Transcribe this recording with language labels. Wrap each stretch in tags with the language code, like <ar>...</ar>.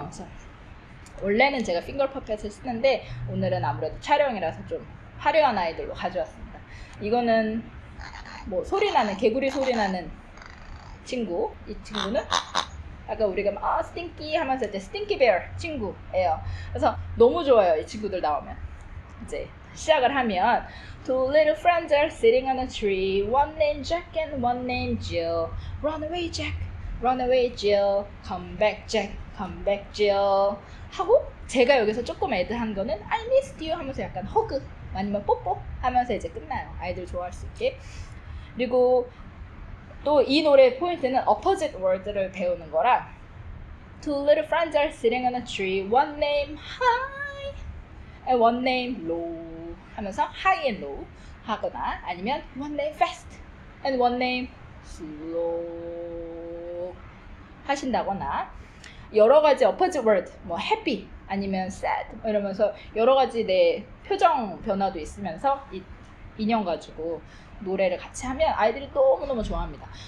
<ko>그래서 원래는 제가 핑거 퍼펫을 쓰는데 오늘은 아무래도 촬영이라서 좀 화려한 아이들로 가져왔습니다. 이거는 뭐 소리 나는 개구리 소리 나는 친구, 이 친구는 아까 우리가 막 스팅키 하면서 이제 스팅키 베어 친구예요. 그래서 너무 좋아요. 이 친구들 나오면 이제 시작을 하면</ko> <en>Two little friends are sitting on a tree. One named Jack and one named Jill. Run away Jack, run away Jill. Come back Jack, come back Jill.</en> <ko>하고 제가 여기서 조금 애드한 거는</ko> <en>I missed you</en> <ko>하면서 약간 허그 아니면 뽀뽀 하면서 이제 끝나요. 아이들 좋아할 수 있게. 그리고 또 이 노래의 포인트는 opposite word를 배우는 거라</ko> <en>Two little friends are sitting on a tree. One named high and one named low</en> <ko>하면서</ko> <en>high and low</en> <ko>하거나 아니면</ko> <en>one name fast and one name slow</en> <ko>하신다거나 여러 가지 opposite word 뭐 happy 아니면 sad 이러면서 여러 가지 내 표정 변화도 있으면서 이 인형 가지고 노래를 같이 하면 아이들이 너무너무 좋아합니다.</ko>